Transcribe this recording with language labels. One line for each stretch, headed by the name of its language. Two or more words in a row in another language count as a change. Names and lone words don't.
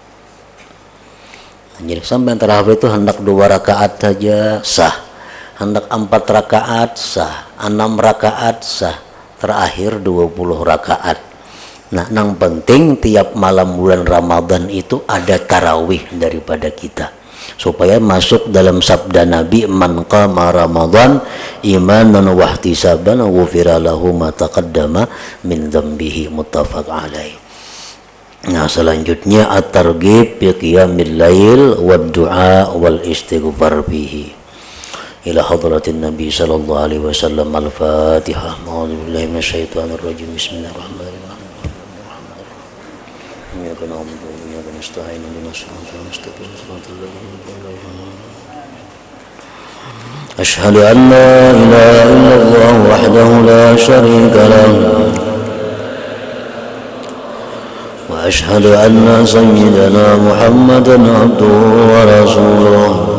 Indonesian: Jadi sembahyang tarawih itu hendak 2 rakaat saja sah, hendak 4 rakaat sah, 6 rakaat sah, terakhir 20 rakaat. Nah, yang penting tiap malam bulan Ramadan itu ada tarawih daripada kita, supaya masuk dalam sabda Nabi,
Arabic: من قام رمضان إيمانا واحتسابا غفر له ما تقدم من ذنبه متفق عليه.
Indonesian: Nah, selanjutnya
Arabic: الترغيب في قيام الليل والدعاء والاستغفار به. إلى حضرة النبي صلى الله عليه وسلم. Al-Fatihah. أعوذ بالله من الشيطان الرجيم. بسم الله الرحمن الرحيم. إياك نعبد وإياك نستعين اهدنا الصراط المستقيم صراط الذين أنعمت عليهم. أشهد أن لا إله إلا الله وحده لا شريك له وأشهد أن سيدنا محمدا عبده ورسوله